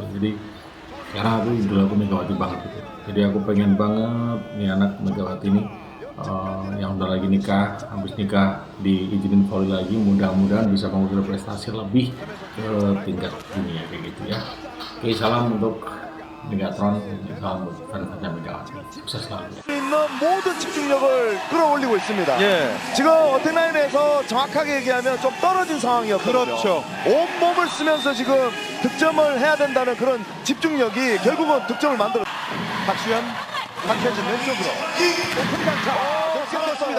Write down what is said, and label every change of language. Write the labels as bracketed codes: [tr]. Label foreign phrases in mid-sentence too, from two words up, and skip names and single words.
[id] Jadi karena aku idola aku Megawati banget gitu. Jadi aku pengen banget nih anak Megawati ini yang udah lagi nikah, habis nikah diizinin volley lagi, mudah-mudahan bisa mengukir prestasi lebih ke tingkat dunia kayak gitu ya. Oke, salam untuk Megatron, salam buat fan-fan Megawati. Sukses selalu. [ko] 있는 모든 집중력을 끌어올리고 있습니다. 예. 지금 어택라인에서 정확하게 얘기하면 좀 떨어진 상황이었거든요. 그렇죠. 온 몸을 쓰면서 지금 득점을 해야 된다는 그런 집중력이 결국은 득점을 만들어. 박수현, 박혜진 왼쪽으로 오픈 강타 됐습니다.